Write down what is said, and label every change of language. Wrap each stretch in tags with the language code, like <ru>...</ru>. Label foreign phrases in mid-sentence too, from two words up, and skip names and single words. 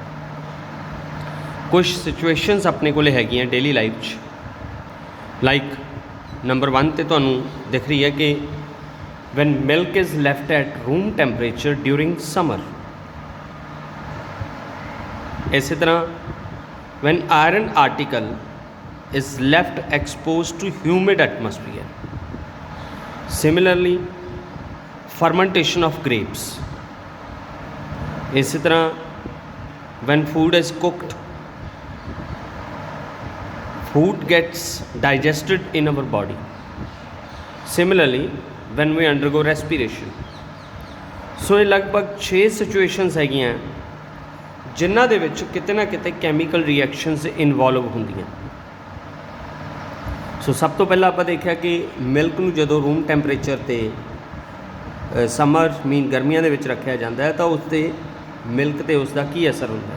<pa>ਕੁਛ ਸਿਚੁਏਸ਼ਨਸ ਆਪਣੇ ਕੋਲੇ ਹੈਗੀਆਂ</pa> <en>daily life</en> <pa>'ਚ,</pa> <en>like number 1</en> <pa>ਤੇ ਤੁਹਾਨੂੰ ਦਿਖ ਰਹੀ ਹੈ ਕਿ</pa> <en>when milk is left at room temperature during summer.</en> <pa>ਇਸੇ ਤਰ੍ਹਾਂ</pa> <en>when iron article is left exposed to humid atmosphere. Similarly, fermentation of grapes.</en> <hi>इसी तरह</hi> <en>when food is cooked, food gets digested in our body. Similarly, when we undergo respiration.</en> <pa>ਸੋ ਇਹ ਲਗਭਗ 6 ਸਿਚੁਏਸ਼ਨਸ ਹੈਗੀਆਂ ਜਿਨ੍ਹਾਂ ਦੇ ਵਿੱਚ ਕਿਤੇ ਨਾ ਕਿਤੇ</pa> <en>chemical reactions involve</en> <pa>ਹੁੰਦੀਆਂ। ਸੋ ਸਭ ਤੋਂ ਪਹਿਲਾਂ ਆਪਾਂ ਦੇਖਿਆ ਕਿ ਮਿਲਕ ਨੂੰ ਜਦੋਂ</pa> <en>room temperature</en> <pa>'ਤੇ</pa> <en>summer mean</en> <pa>ਗਰਮੀਆਂ ਦੇ ਵਿੱਚ ਰੱਖਿਆ ਜਾਂਦਾ ਹੈ ਤਾਂ ਉਸ 'ਤੇ ਮਿਲਕ 'ਤੇ ਉਸ ਦਾ ਕੀ ਅਸਰ ਹੁੰਦਾ ਹੈ।</pa>